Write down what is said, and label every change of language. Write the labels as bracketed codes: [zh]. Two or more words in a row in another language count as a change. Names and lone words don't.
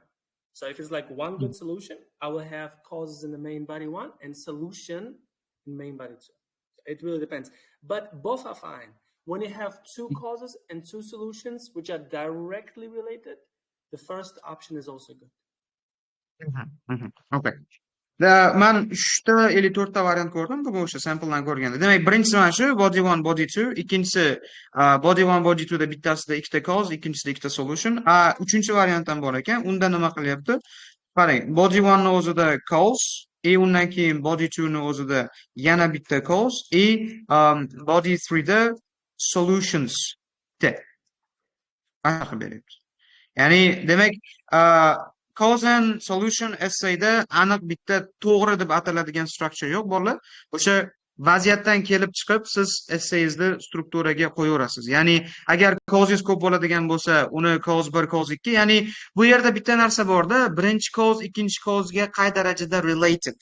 [en] So if it's like one good solution, I will have causes in the main body 1 and solution in main body 2. It really depends. But both are fine. When you have two causes and two solutions which are directly related, the first option is also good. Okay. [uz] Men 3 ta yoki 4 ta variant ko'rdim, bugun o'sha sampledan ko'rganda. Demak, birinchisi mana shu body 1, body 2, ikkinchisi body 1, body 2 da bittasida ikkita cause, ikkinchisida ikkita solution. Uchinchi variant ham bor ekan. Unda nima qilyapti? Qarang, body 1 ni o'zida cause, undan keyin body 2 ni o'zida yana bitta cause, body 3 da solutions de. Aniq beryapti. Ya'ni, demak, [en] cause and solution [uz] essayda aniq bitta to'g'ri deb ataladigan structure yo'q, bolalar. O'sha vaziyatdan kelib chiqib siz essayingizni strukturaga qo'yaverasiz. Ya'ni agar causes ko'p bo'ladigan bo'lsa, uni cause 1, cause 2, ya'ni bu yerda bitta narsa borda, birinchi cause ikkinchi cause'ga qay darajada related.